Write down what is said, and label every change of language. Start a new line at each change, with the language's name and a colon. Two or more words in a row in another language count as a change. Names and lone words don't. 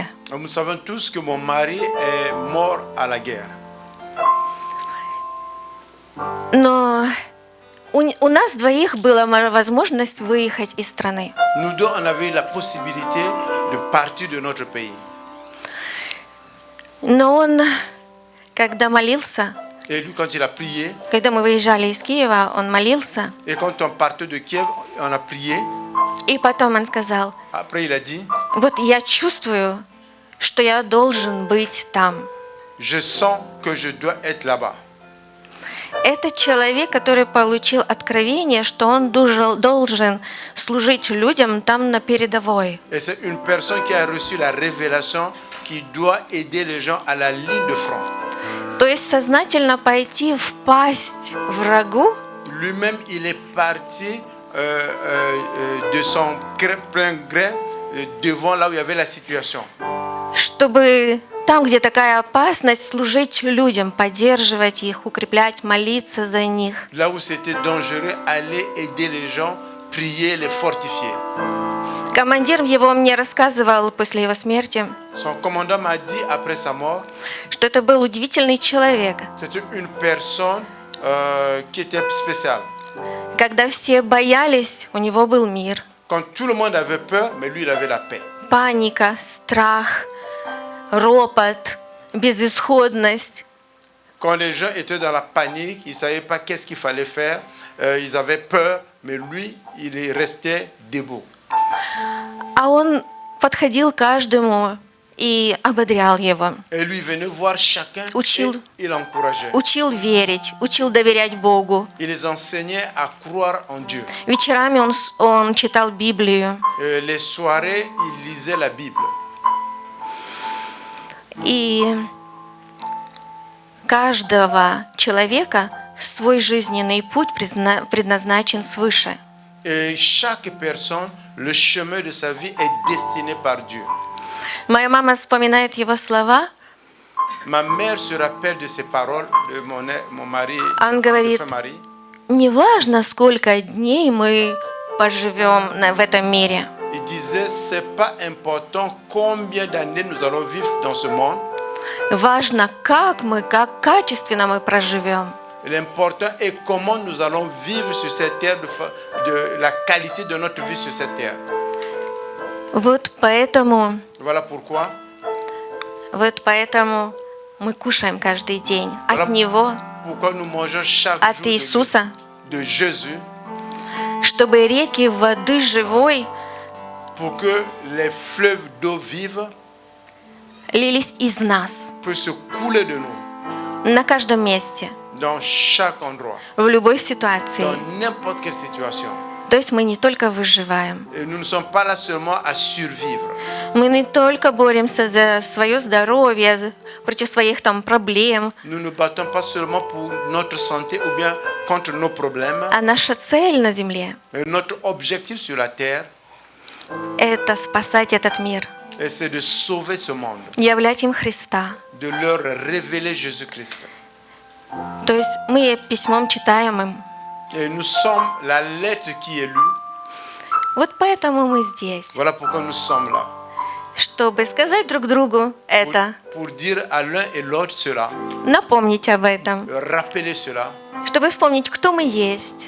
French: Nous savons tous que mon mari est mort à la guerre.
Russian: Но у нас двоих была возможность выехать из страны.
French: Nous deux, on avait la possibilité de partir de notre pays.
Russian: Но он, когда молился,
French: Et lui, quand il a prié,
Russian: когда мы выезжали из Киева, он молился,
French: et quand on partait de Kiev, on a prié.
Russian: и потом он сказал:
French: Après, il a dit,
Russian: вот я чувствую, что я должен быть там.
French: je sens que je dois être là-bas.
Russian: Это человек, который получил откровение, что он должен служить людям там на передовой.
French: Et c'est une personne qui a reçu la révélation qui doit aider les gens à la ligne de front.
Russian: То есть сознательно пойти в пасть врагу,
French: Lui-même, il est parti de son plein gré devant là où il y avait la situation.
Russian: чтобы там, где такая опасность, служить людям, поддерживать их, укреплять, молиться за них.
French: Là où c'était dangereux, aller aider les gens, prier, les fortifier.
Russian: Командир его мне рассказывал после его смерти,
French: Son commandant m'a dit après sa mort,
Russian: что это был удивительный человек.
French: c'était une personne qui était spéciale.
Russian: Когда все боялись, у него был мир.
French: Quand tout le monde avait peur, mais lui, il avait la paix.
Russian: Паника, страх, ропот, безысходность.
French: Quand les gens étaient dans la panique, ils ne savaient pas qu'est-ce qu'il fallait faire, ils avaient peur, mais lui, il est resté debout.
Russian: А он подходил к каждому и ободрял его.
French: Et lui venait voir chacun
Russian: Учил.
French: et il encourageait.
Russian: Учил верить, учил доверять Богу.
French: Il les enseignait à croire en Dieu.
Russian: Вечерами он читал Библию.
French: Les soirées, il lisait la Bible.
Russian: И каждого человека свой жизненный путь предназначен свыше.
French: Et chaque personne, le chemin de sa vie est destiné par Dieu.
Russian: Моя мама вспоминает его слова.
French: Ma mère se rappelle de ces paroles de mon mari,
Russian: Он говорит:
French: défunt mari.
Russian: неважно, сколько дней мы поживем в этом мире.
French: Il disait, c'est pas important combien d'années nous allons vivre dans ce monde.
Russian: Важно, как качественно мы проживем.
French: L'important est comment nous allons vivre sur cette terre, de la qualité de notre vie sur cette terre.
Russian: Вот поэтому мы кушаем каждый день от Него,
French: Pourquoi nous mangeons chaque
Russian: от
French: jour
Russian: Иисуса,
French: de Jésus,
Russian: чтобы реки воды живой
French: pour que les fleuves d'eau vive
Russian: лились из нас
French: puissent se couler de nous
Russian: на каждом месте,
French: dans chaque endroit,
Russian: в любой ситуации.
French: dans n'importe quelle situation.
Russian: То есть мы не только выживаем,
French: Et nous ne sommes pas là seulement à survivre.
Russian: мы не только боремся за свое здоровье, против своих там проблем,
French: Nous ne battons pas seulement pour notre santé ou bien contre nos problèmes.
Russian: а наша цель на земле
French: Et notre objectif sur la terre, –
Russian: это спасать этот мир,
French: c'est de sauver ce monde,
Russian: являть им Христа.
French: de leur révéler Jésus-Christ.
Russian: То есть мы письмом читаем им.
French: Et nous sommes la lettre qui est lue.
Russian: Вот поэтому мы здесь,
French: Voilà pourquoi nous sommes là.
Russian: чтобы сказать друг другу это,
French: Pour dire à l'un et l'autre cela,
Russian: напомнить об этом,
French: rappeler cela,
Russian: чтобы вспомнить, кто мы есть,